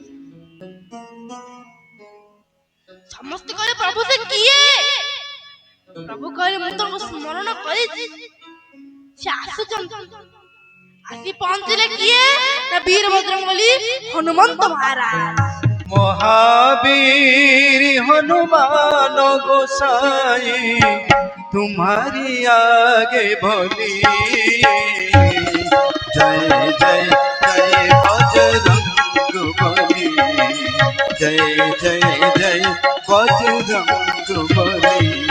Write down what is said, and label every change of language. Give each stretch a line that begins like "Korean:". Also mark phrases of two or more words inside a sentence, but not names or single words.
Odia: ସମସ୍ତେ କହିଲେ ପ୍ରଭୁ ସେ କିଏ? ପ୍ରଭୁ କହିଲେ ମୁଁ ତାଙ୍କୁ ସ୍ମରଣ କରିଛି, ସେ ଆସୁଛନ୍ତି। ଆସି ପହଞ୍ଚିଲେ କିଏ? ନା ବୀରଭଦ୍ରଙ୍ଗଲି ହନୁମନ୍ତ ମହାରାଜ।
Hindi: महावीर हनुमान गोसाई तुम्हारी आगे भोली। जय जय जय बजरंग बली, जय जय जय बजरंग बली।